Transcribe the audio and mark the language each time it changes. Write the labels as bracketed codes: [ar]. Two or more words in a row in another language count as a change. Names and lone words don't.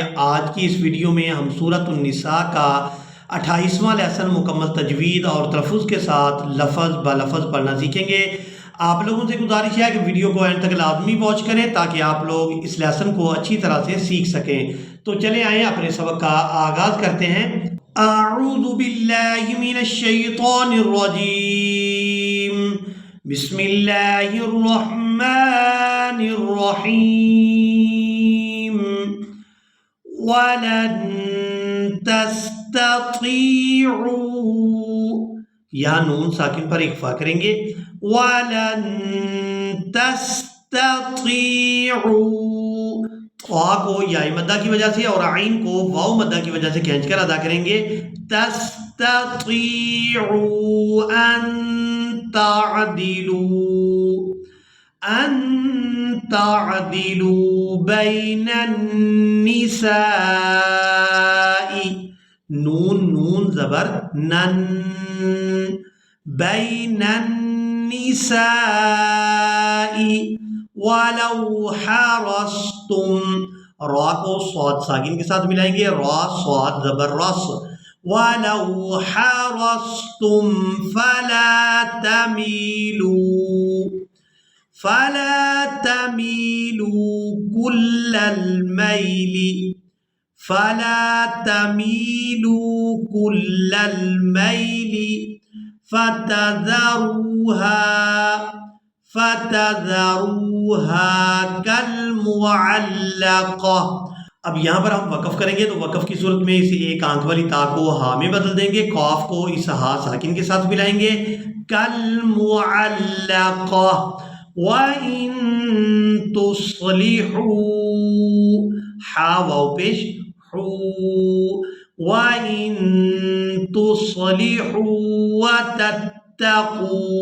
[hi] आज की इस वीडियो में हम सूरत उन-निसा का 28वां लेसन मुकम्मल तजवीद और तलफ़्फ़ुज़ के साथ लफ़ज़ ब लफ़ज़ पढ़ना सीखेंगे। आप लोगों से गुजारिश है कि वीडियो को एंड तक लाजमी वॉच करें ताकि आप लोग इस लेसन को अच्छी तरह से सीख सकें। तो चले आएँ अपने सबक का आगाज़ करते हैं। [ar] أعوذ بالله من الشيطان الرجيم، بسم الله الرحمن الرحيم. ولن تستطيعوا, [hi] यहाँ नून साकिन पर इख्फा करेंगे। [ar] ولن تستطيعوا, [hi] ख्वा को याई मद्दा की वजह से और आइन को वाव मद्दा की वजह से खींचकर अदा करेंगे। [ar] تستطيعوا أن تعدلوا بين النساء, [hi] नून ज़बर नन, [ar] بين النساء ولو حرصتم, [hi] रा को स्वाद साकिन के साथ मिलाएंगे। रा स्वाद ज़बर रस, [ar] ولو حرصتم فلا تميلوا كل الميل، فلا تميلوا كل الميل فتذروها كالمعلقة. [hi] अब यहाँ पर हम वक़फ़ करेंगे तो वक़फ़ की सूरत में इस एक आंख वाली ता को हा में बदल देंगे। कॉफ को इस हा साकिन के साथ मिलाएंगे। [ar] كالمعلقة وإن تصلحوا, [hi] हा वाव पेश हू, [ar] وإن تصلحوا وتتقوا